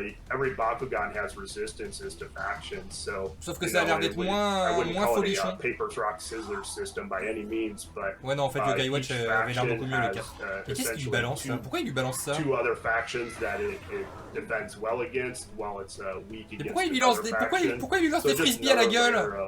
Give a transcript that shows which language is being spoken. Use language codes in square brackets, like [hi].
[en] Every Bakugan has resistances to factions, so. [fr] Sauf que ça a l'air d'être moins folichon. [en] Paper rock scissors system by any means, but. [fr] Ouais non, en fait Yokai Watch avait l'air beaucoup mieux le 4. Mais qu'est-ce qu'il lui balance ça? Pourquoi il lui balance ça? [en] Two other factions that it defends well against, while it's weak against. [fr] Mais pourquoi il lui lance des frisbees à la gueule?